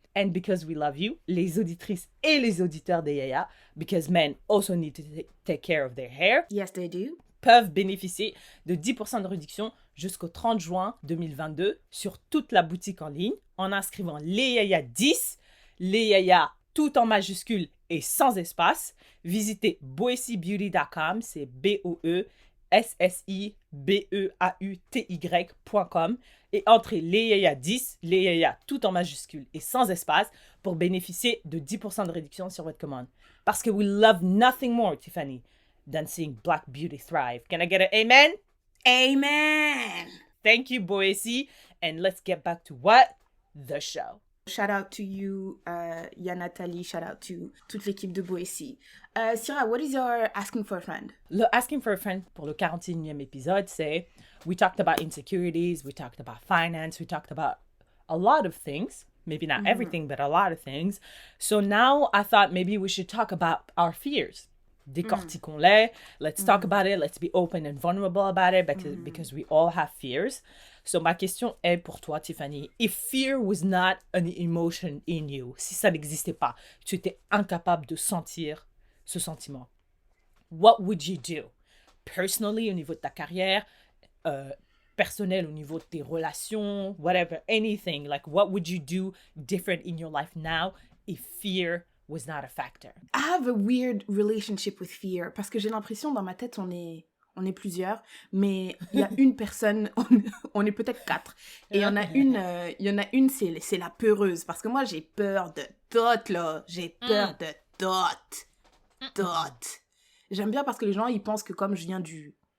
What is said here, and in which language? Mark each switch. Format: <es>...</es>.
<en>And because we love you,</en> <fr>les auditrices et les auditeurs des Yaya,</fr> <en>because men also need to take care of their hair, Yes, they do.</en> <fr>peuvent bénéficier de 10% de réduction jusqu'au 30 juin 2022 sur toute la boutique en ligne en inscrivant les Yaya 10, les Yaya tout en majuscule et sans espace. Visitez boessybeauty.com, c'est BOESSIBEAUTY.com et entrez les Yaya 10, les Yaya tout en majuscule et sans espace pour bénéficier de 10% de réduction sur votre commande. Parce que</fr> <en>we love nothing more, Tiffany, than seeing Black beauty thrive. Can I get an amen? Amen! Thank you, Boissy. And let's get back to what? The show. Shout out to you, Y'a Nathalie. Shout out to</en> <fr>toute l'équipe de</fr> <en>Boissy. Syrah, what is your asking for a friend? Le Asking for a Friend</en> <fr>pour le 41e épisode, c'est</fr> <en>we talked about insecurities, we talked about finance, we talked about a lot of things. Maybe not everything, but a lot of things. So now I thought maybe we should talk about our fears.</en> <fr>Décortiquons-les.</fr> <en>Let's talk about it. Let's be open and vulnerable about it because we all have fears.</en> <fr>So ma question est pour toi, Tiffany.</fr> <en>If fear was not an emotion in you,</en> <fr>si ça n'existait pas, tu étais incapable de sentir ce sentiment,</fr> <en>what would you do?</en> <fr>Personally, au niveau de ta carrière, personnel au niveau de tes relations,</fr> <en>whatever, anything. Like, what would you do different in your life now if fear was not a factor? I have a weird relationship with fear</en> <fr>parce que j'ai l'impression dans ma tête on est plusieurs, mais il y a une personne, on est peut-être 4. Et il y en a une, c'est la peureuse. Parce que moi, j'ai peur de tout, là. J'ai peur de tout. J'aime bien parce que les gens, ils pensent que comme je viens du...</fr>